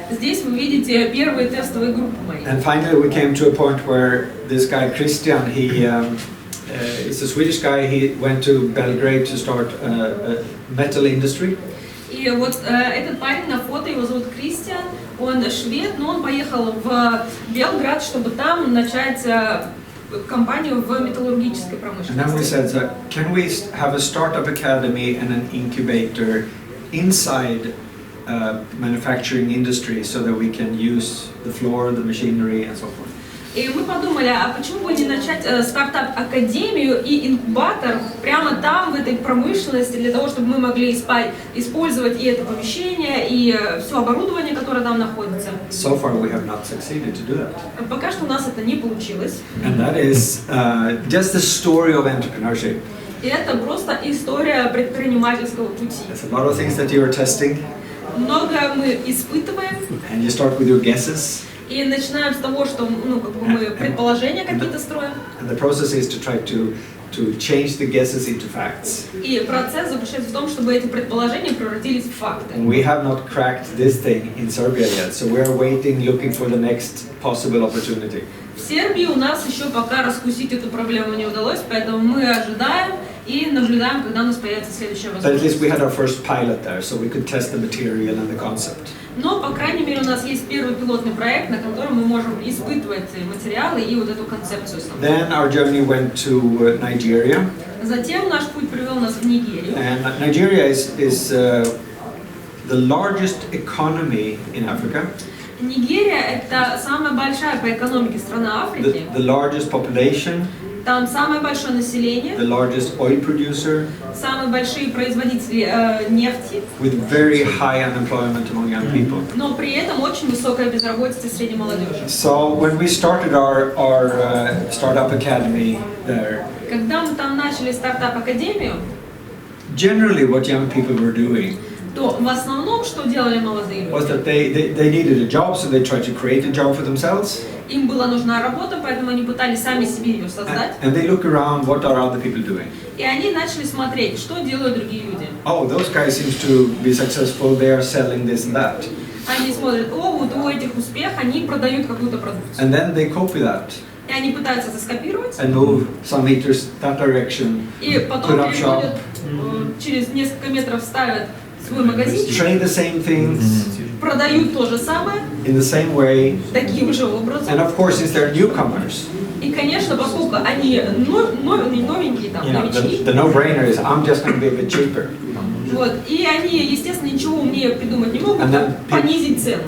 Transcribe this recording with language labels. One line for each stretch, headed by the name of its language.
Russian: Здесь вы видите первые тестовые группы мои.
English: And finally we came to a point where this guy Christian, he is a Swedish guy, he went to Belgrade to start a metal industry.
Russian: И вот этот парень на фото, его зовут Кристиан, он швед, но он поехал в Белград, чтобы там начать компанию в металлургической промышленности.
English: And then we said, so, can we have a startup academy and an incubator inside manufacturing industry so that we can use the floor, the machinery and so forth.
Russian: И мы подумали, а почему бы не начать стартап-академию и инкубатор прямо там, в этой промышленности, для того, чтобы мы могли использовать и это помещение, и все оборудование, которое там находится.
English: So far we have not succeeded to do that.
Russian: Пока что у нас это не получилось.
English: And that is just the story of entrepreneurship.
Russian: И это просто история предпринимательского пути.
English: There's a lot of things that you are testing.
Russian: Много мы испытываем.
English: And you start with your guesses.
Russian: И начинаем с того, что мы предположения какие-то строим.
English: And the process is to try to change the guesses into facts.
Russian: И процесс заключается в том, чтобы эти предположения превратились в факты.
English: And we have not cracked this thing in Serbia yet, so we are waiting, looking for the next possible opportunity.
Russian: В Сербии у нас еще пока раскусить эту проблему не удалось, поэтому мы ожидаем и наблюдаем, когда у нас появится следующая
English: But at least we had our first pilot there, so we could test the material and the concept.
Russian: Но, по крайней мере, у нас есть первый пилотный проект, на котором мы можем испытывать материалы и вот эту концепцию саму.
English: Then our journey went to Nigeria.
Russian: Затем наш путь привел нас в Нигерию.
English: And Nigeria is the largest economy in Africa,
Russian: Нигерия – это самая большая по экономике страна Африки.
English: the largest population,
Russian: Там самое большое население,
English: the largest oil producer,
Russian: самые большие производители нефти,
English: with very high unemployment among young people.
Russian: но при этом очень высокая безработица среди молодежи.
English: So when we started our startup academy there,
Russian: Когда мы там начали стартап-академию,
English: generally what young people were doing
Russian: то в основном, что делали молодые
English: was
Russian: люди?
English: that they needed a job, so they tried to create a job for themselves.
Russian: Им была нужна работа, поэтому они пытались сами себе ее создать.
English: And they look around, what are other people doing?
Russian: И они начали смотреть, что делают другие люди.
English: Oh, those guys seem to be successful, they are selling this and that.
Russian: Они смотрят, о, вот у этих успех, они продают какую-то продукцию.
English: And then they copy that
Russian: И они пытаются это скопировать,
English: and move some meters that direction,
Russian: и потом
English: put up shop,
Russian: переходят, через несколько метров ставят свой магазинчик,
English: trade the same things
Russian: продают то же самое,
English: in the same way.
Russian: таким же
English: And
Russian: образом.
English: of course, since they're newcomers,
Russian: И, конечно, поскольку они новенькие, там,
English: you know,
Russian: новички,
English: the no-brainer is I'm just going to be a bit cheaper.
Russian: вот, и они, естественно, ничего умнее придумать не могут, как понизить цену.